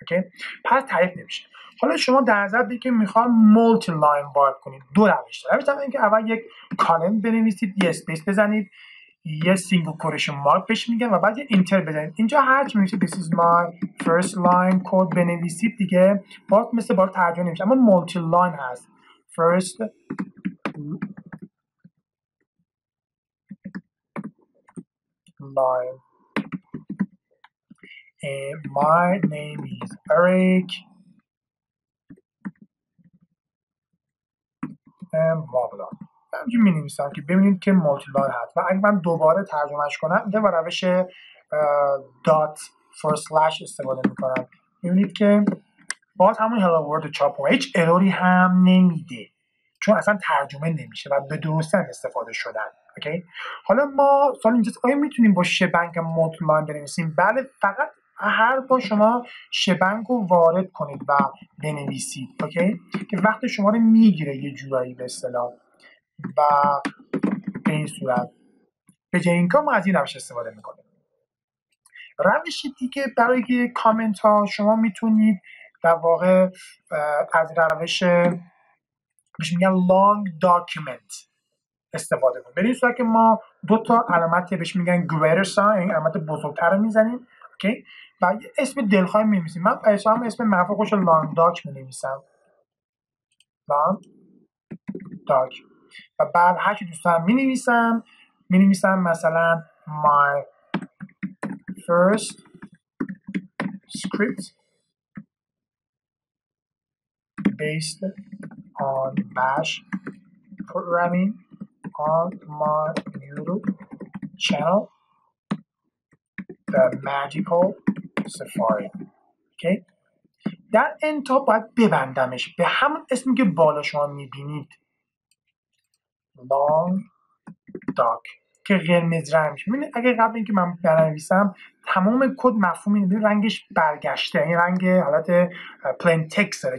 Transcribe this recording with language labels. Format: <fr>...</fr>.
<fa>اوکی، پس تعریف نمیشه. حالا شما در نظر بگیرید که میخوام مولتی لاین وارد کنید، دو روش داره. روش اینکه اول یک کالم بنویسید، یه اسپیس بزنید، یه سینگل کوتیشن مارک بهش میگن و بعد یه اینتر بزنید. اینجا هر چی میشه</fa> <en>this is my first line</en> <fa>کد بنویسید دیگه باز مثل بار ترجمه نمیشه، اما مولتی لاین هست.</fa> <en>first line and my name is Eric and blah blah.</en> <fa>همینجور می نویسم که ببینید که مولتی لاین هست و اگه من دوباره ترجمهش کنم اینجا با روش دات فور سلش استفاده میکنم. ببینید که باز همون hello world رو چاپ کنم، هیچ اروری هم نمیده چون اصلا ترجمه نمیشه و به درستی استفاده شدن. اوکی. حالا ما سوال اینجاست آیا میتونیم با شبنگ مولتی لاین بنویسیم؟ بله، فقط هر بار شما شبنگ رو وارد کنید و بنویسید، اوکی، که وقت شما رو میگیره یه جورایی به اصطلاح. و به این صورت به جای این کار ما از این روش استفاده میکنیم. روش دیگه برای کامنت ها شما میتونید در واقع از روش بهش میگن long document استفاده کنیم. به این صورت که ما دو تا علامت بهش میگن greater sign، این علامت بزرگتر رو میزنیم، اوکی، و اسم دلخواه می‌نویسیم. من اسم مرفوع خوش long doc می‌نویسم، long doc، و بعد هر چی دوست دارم می‌نویسم مثلا</fa> <en>my first script based on bash programming on my YouTube channel the magical safari.</en> <fa>اوکی. در انتها باید ببندمش به همون اسمی که بالا شما میبینید long doc که قرمز رنگ میشه. ببینید اگه قبل اینکه من بنویسم تمام کد مفهوم اینه، رنگش برگشته، این رنگ حالت پلین تکست داره.</fa>